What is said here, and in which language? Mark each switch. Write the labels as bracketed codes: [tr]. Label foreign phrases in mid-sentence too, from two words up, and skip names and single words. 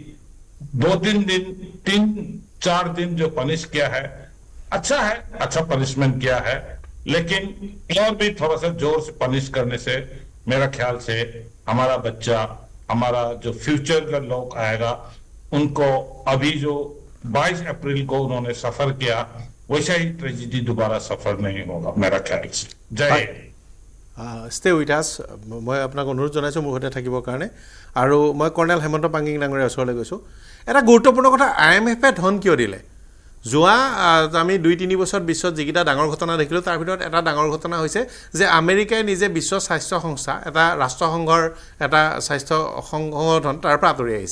[hi] 3-4 दिन जो पनिश किया है अच्छा है, अच्छा पनिशमेंट किया है, लेकिन और भी थोड़ा सा जोर से पनिश करने से मेरा ख्याल से हमारा बच्चा, हमारा जो फ्यूचर का लोग आएगा, उनको अभी जो 22 अप्रैल को उन्होंने सफर किया वैसा ही ट्रेजिडी दोबारा सफर नहीं होगा मेरा ख्याल से। जय हिंद। [en] Stay with us. [as] মই আপোনাক অনুৰোধ জনাইছোঁ মোৰ সৈতে থাকিবৰ কাৰণে। আৰু মই কৰ্ণেল হেমন্ত পাংগিং ডাঙৰীয়াৰ ওচৰলৈ গৈছোঁ। এটা গুৰুত্বপূৰ্ণ কথা, IMF-এ ধন কিয় দিলে? যোৱা আমি 2-3 বছৰত বিশ্বত যিকেইটা ডাঙৰ ঘটনা দেখিলোঁ তাৰ ভিতৰত এটা ডাঙৰ ঘটনা হৈছে যে আমেৰিকাই নিজে বিশ্ব স্বাস্থ্য সংস্থা, এটা ৰাষ্ট্ৰসংঘৰ এটা স্বাস্থ্য সংগঠন, তাৰ পৰা আঁতৰি আহিছে।